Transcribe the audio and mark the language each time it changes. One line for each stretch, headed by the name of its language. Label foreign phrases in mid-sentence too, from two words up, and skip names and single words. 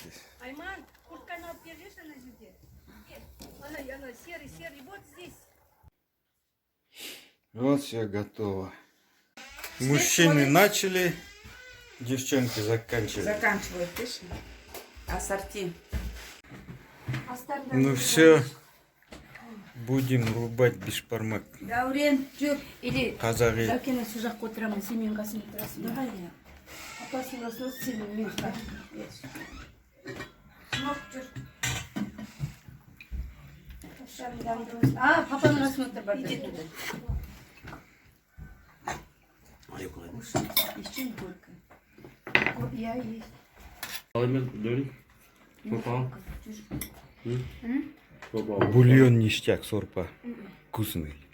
Kazakh: Айман, куртканы алып бергеші ана жерде.
Russian: Ана серый, вот здесь. Вот все готово. Мужчины начали, девчонки заканчивают. Заканчивают, точно. Ассорти. Ну все, будем рубать бишбармак.
Kazakh: Дәурен, жүр. Или
Russian: Казахи.
Kazakh: Дәукені су жаққа отырамын, сен менің қасыма отырасың.
Russian: Давай, я.
Kazakh: Апасының қасына сен менің қасыма. Смок, жүр. А, папаның қасына отыр, бар.
Russian: Иди туда. Еще не горько. Я есть. Бульон ништяк, сорпа. Вкусный.